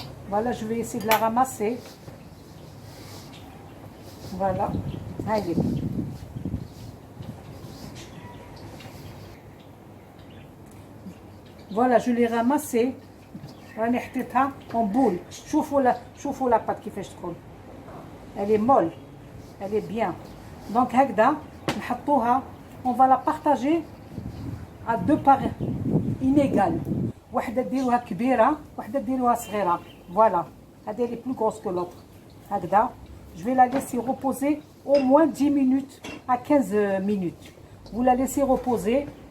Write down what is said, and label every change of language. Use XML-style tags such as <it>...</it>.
<fr>Voilà, je vais essayer de la ramasser. Voilà. Allez. Voilà, je l'ai ramassée.</fr> <ar>راني حطيتها</ar> <fr>en boule.</fr> <ar>شوفوا la pâte كيفاش تكون.</ar> <fr>Elle est molle. Elle est bien.</fr> <ar>Donc هكذا نحطوها.</ar> <fr>On va la partager à deux parts inégales.</fr> <ar>واحدة ديروها كبيرة، واحدة ديروها صغيرة.</ar> <fr>Voilà. هذه elle est plus grosse que l'autre.</fr> <ar>هكذا.</ar> <fr>Je vais la laisser reposer au moins 10 minutes à 15 minutes. Vous la laissez reposer.</fr>